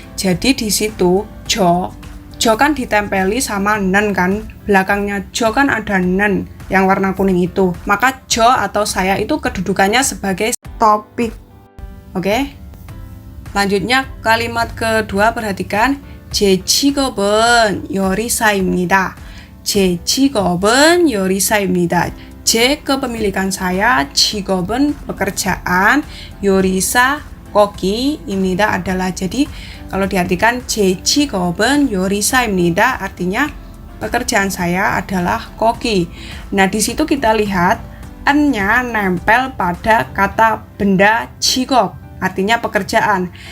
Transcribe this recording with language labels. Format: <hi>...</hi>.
<id>Jadi di situ jo kan ditempeli sama nen kan, belakangnya jo kan ada nen yang warna kuning itu. Maka jo atau saya itu kedudukannya sebagai topik. Oke. Lanjutnya kalimat kedua perhatikan,</id> <ko>제 직업은 요리사입니다. 제 직업은 요리사입니다.</ko> <id>제 kepemilikan saya, 직업은 pekerjaan, 요리사 koki입니다 adalah. Jadi kalau diartikan</id> <ko>제 직업은 요리사입니다</ko> <id>artinya pekerjaan saya adalah koki. Nah, di situ kita lihat en-nya nempel pada kata benda 직업, artinya pekerjaan.</id>